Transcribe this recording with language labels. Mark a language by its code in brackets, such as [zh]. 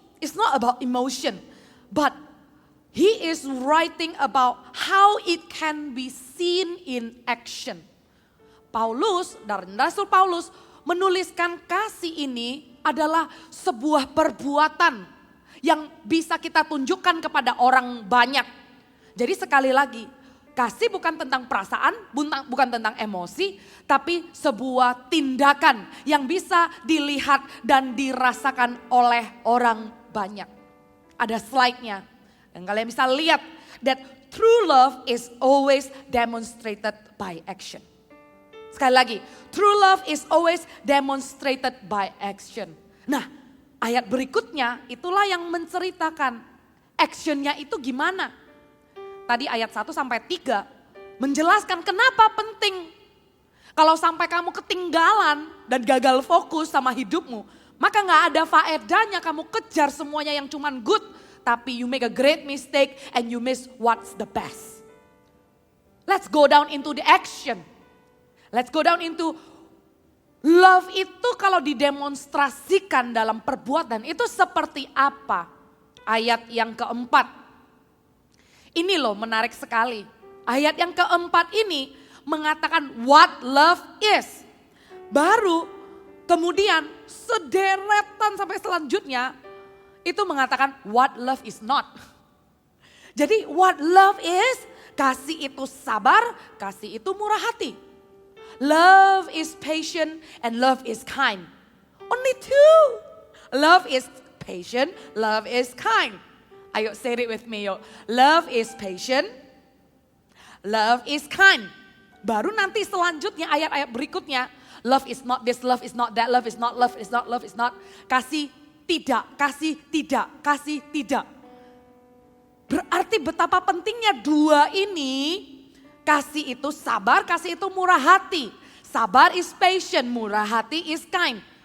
[en] It's not about emotion. But he is writing about how it can be seen in action. [id] Paulus, dan Rasul Paulus menuliskan kasih ini adalah sebuah perbuatan yang bisa kita tunjukkan kepada orang banyak. Jadi sekali lagi, kasih bukan tentang perasaan, bukan tentang emosi, tapi sebuah tindakan yang bisa dilihat dan dirasakan oleh orang banyak. Ada slide-nya. Dan kalian bisa lihat [en] that true love is always demonstrated by action. [id] Sekali lagi, [en] true love is always demonstrated by action. [id] Nah, ayat berikutnya itulah yang menceritakan actionnya itu gimana. Tadi ayat 1 sampai 3 menjelaskan kenapa penting. Kalau sampai kamu ketinggalan dan gagal fokus sama hidupmu, maka gak ada faedahnya kamu kejar semuanya yang cuman good. [en] Tapi you make a great mistake and you miss what's the best. Let's go down into the action. Let's go down into love [id] itu kalau didemonstrasikan dalam perbuatan itu seperti apa? Ayat yang keempat. Ini loh menarik sekali. Ayat yang keempat ini mengatakan [en] what love is. [id] Baru kemudian sederetan sampai selanjutnya itu mengatakan [en] what love is not. [id] Jadi [en] what love is, [id] kasih itu sabar, kasih itu murah hati. [en] Love is patient and love is kind. Only two. Love is patient, love is kind. Ayo say it with me yuk. Love is patient, love is kind. [id] Baru nanti selanjutnya ayat-ayat berikutnya. [en] Love is not this, love is not that, love is not, love is not, love is not. [id] Kasih tidak, kasih tidak, kasih tidak. Berarti betapa pentingnya dua ini. Kasih itu sabar, kasih itu murah hati. [en] Sabar is patient, murah hati is kind.